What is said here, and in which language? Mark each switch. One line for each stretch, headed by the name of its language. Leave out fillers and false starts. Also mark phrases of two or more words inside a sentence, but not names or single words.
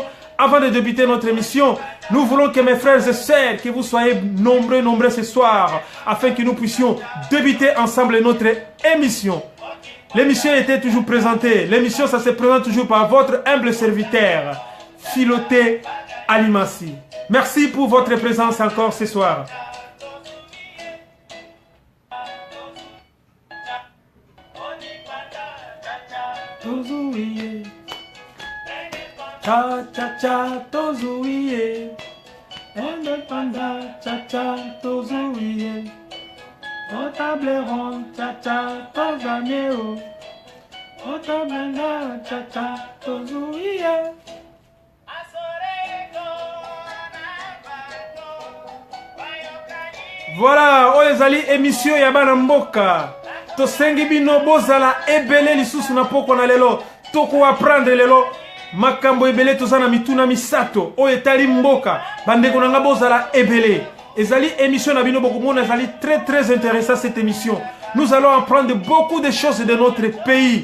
French: Avant de débuter notre émission, nous voulons que mes frères et sœurs, que vous soyez nombreux ce soir, afin que nous puissions débuter ensemble notre émission. L'émission était toujours présentée. L'émission, ça se présente toujours par votre humble serviteur, Filoté Alimasi. Merci pour votre présence encore ce soir.
Lingala: Tozuiye, cha cha cha tozuiye, indépendant cha cha tozuiye, au tableron cha cha tozaneo, au tableron cha cha tozuiye. Voilà, oyezali émission ya bana mboka. Tosengi bino bozala ebele lisusu na poko na lelo. Toko apprendre lelo makambo ebele tozana mituna misato. Oyo etali mboka. Bandeko nanga bozala ebele. Ezali émission na bino bokomona ezali
French: très intéressant cette émission. Nous allons apprendre beaucoup de choses de notre pays.